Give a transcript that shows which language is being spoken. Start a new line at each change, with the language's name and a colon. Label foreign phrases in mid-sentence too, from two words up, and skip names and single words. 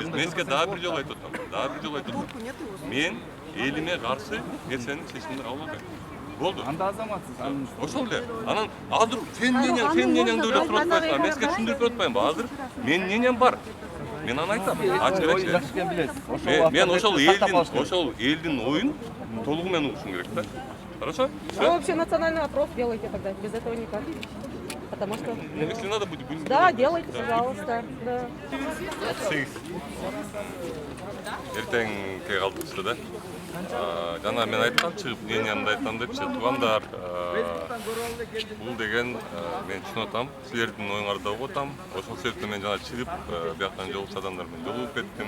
Kyrgyz: Мен сизге дагы бир жолу айтып атам. Мен элиме каршы нерсенин чечимин кабыл албайм. Болду. Анда азаматсыз. Ошол эле. Анан азыр сен мненияңды ойлоп туруп атпайсың. Мен сизге түшүндүрүп атпаймынбы? Азыр менин мнениям бар. Мен аны айтам. Ачык айтчы. Мен ошол элдин оюн толугу менен угушум керек да.
Russian: Хорошо? Вы вообще национальный опрос делайте тогда, без этого никак. Потому что... Если надо будет, будем. Да, делайте, пожалуйста. Да.
Kyrgyz: Эртең кээ калдыкчы да. Жана мен айткам, чыгып мнениямды айтам депчи. Туугандар, бул деген мен түшүнүп атам. Силердин оюңарды угуп атам. Ошол себептен мен жана чыгып бияктан жолугуш адамдар менен жолугуп кеттим.